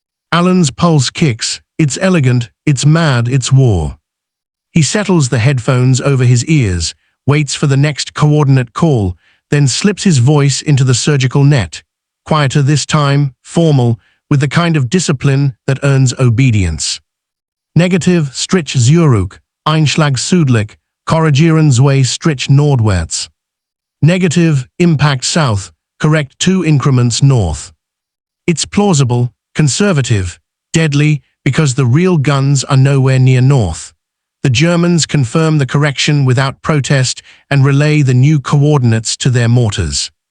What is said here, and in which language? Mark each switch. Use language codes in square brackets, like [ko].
[en] Alan's pulse kicks. It's elegant, it's mad, it's war. He settles the headphones over his ears, waits for the next coordinate call, then slips his voice into the surgical net. Quieter this time, formal, with the kind of discipline that earns obedience. [de] Negative, Strich Zurück, Einschlag südlich, Korrigieren zwei Strich nordwärts. [en] Negative, impact south, correct 2 increments north. It's plausible, conservative, deadly, because the real guns are nowhere near north. The Germans confirm the correction without protest and relay the new coordinates to their mortars.